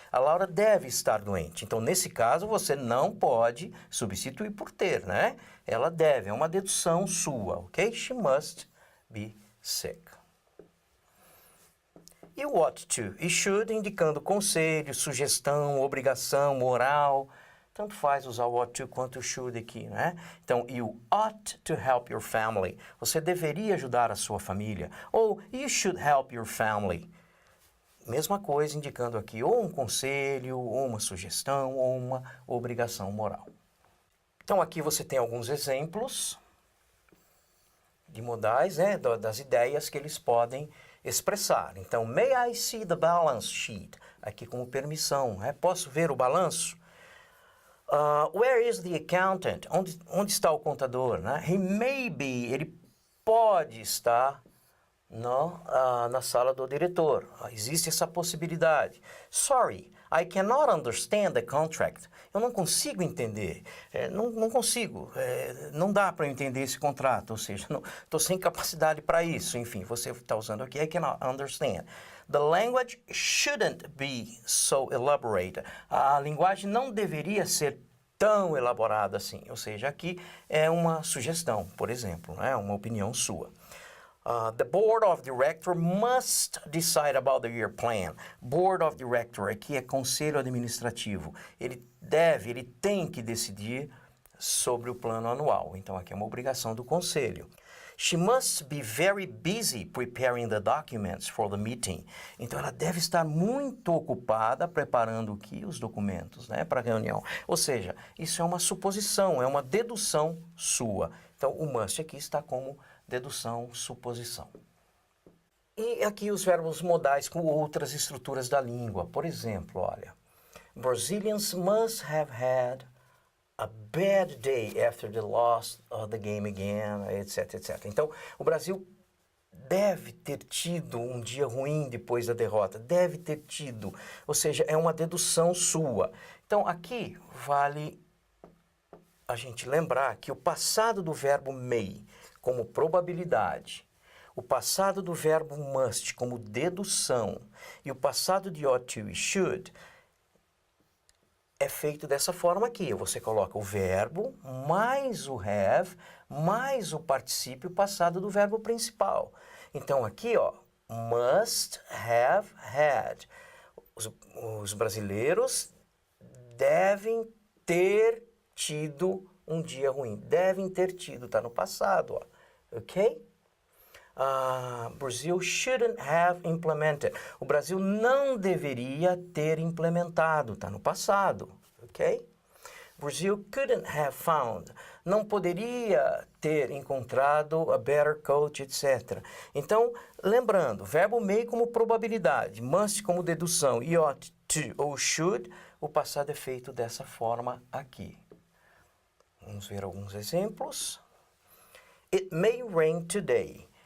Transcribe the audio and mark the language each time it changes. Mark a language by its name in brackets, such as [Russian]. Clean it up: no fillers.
[Portuguese] A Laura deve estar doente. Então, nesse caso, você não pode substituir por ter, né? Ela deve, é uma dedução sua, ok? [English] She must be sick. [Portuguese] E o ought to e should indicando conselho, sugestão, obrigação, moral. Tanto faz usar o ought to quanto o should aqui, né? [English] Então, you ought to help your family. [Portuguese] Você deveria ajudar a sua família. [English] Ou, you should help your family. [Portuguese] Mesma coisa, indicando aqui ou um conselho, ou uma sugestão, ou uma obrigação moral. Então, aqui você tem alguns exemplos de modais, né? Das ideias que eles podem expressar. [English] Então, may I see the balance sheet? [Portuguese] Aqui como permissão, né? Posso ver o balanço? [English] Where is the accountant? [Portuguese] Onde está o contador? Né? [English] He may be, [Portuguese] ele pode estar na sala do diretor. Existe essa possibilidade. [English] Sorry, I cannot understand the contract. [Portuguese] Eu não consigo entender. Não consigo. Não dá para eu entender esse contrato. Ou seja, estou sem capacidade para isso. Enfim, você está usando aqui, [English] I cannot understand. The language shouldn't be so elaborate. [Portuguese] A linguagem não deveria ser tão elaborada assim. Ou seja, aqui é uma sugestão, por exemplo, né? Uma opinião sua. [English] The Board of Director must decide about the year plan. [Portuguese] Board of Director aqui é conselho administrativo. Ele tem que decidir sobre o plano anual. Então aqui é uma obrigação do conselho. [English] She must be very busy preparing the documents for the meeting. [Portuguese] Então ela deve estar muito ocupada preparando aqui os documentos, né, para a reunião. Ou seja, isso é uma suposição, é uma dedução sua. Então o must aqui está como dedução, suposição. E aqui os verbos modais com outras estruturas da língua. Por exemplo, olha, [English] Brazilians must have had a bad day after the loss of the game again, etc, etc. [Portuguese] Então, o Brasil deve ter tido um dia ruim depois da derrota. Deve ter tido. Ou seja, é uma dedução sua. Então, aqui vale a gente lembrar que o passado do verbo may como probabilidade, o passado do verbo must como dedução e o passado de ought to e should é feito dessa forma aqui. Você coloca o verbo mais o have mais o particípio passado do verbo principal. Então aqui, ó, must have had. Os brasileiros devem ter tido um dia ruim. Devem ter tido, tá no passado, ó. Ok? [English] Brazil shouldn't have implemented. [Portuguese] O Brasil não deveria ter implementado, tá no passado, ok? [English] Brazil couldn't have found. [Portuguese] Não poderia ter encontrado [English] a better coach, [Portuguese] etc. Então, lembrando, verbo may como probabilidade, must como dedução e ought to ou should, o passado é feito dessa forma aqui. Vamos ver alguns exemplos. [English] It may rain today.